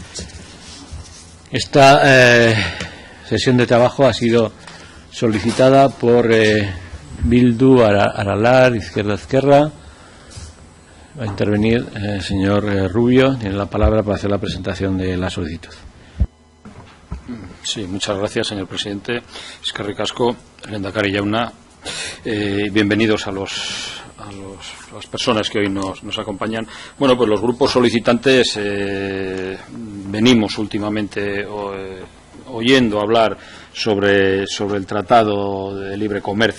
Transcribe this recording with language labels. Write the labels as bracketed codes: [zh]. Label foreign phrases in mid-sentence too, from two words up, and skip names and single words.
[es] Esta sesión de trabajo ha sido solicitada por Bildu, Aralar, Izquierda Ezquerra. Va a intervenir el señor Rubio, tiene la palabra para hacer la presentación de la solicitud. Sí, muchas gracias, señor presidente. [eu] Eskerrik asko, lehendakari jauna. [es] Bienvenidos a las personas que hoy nos acompañan. Bueno, pues los grupos solicitantes venimos últimamente oyendo hablar sobre el Tratado de Libre Comercio,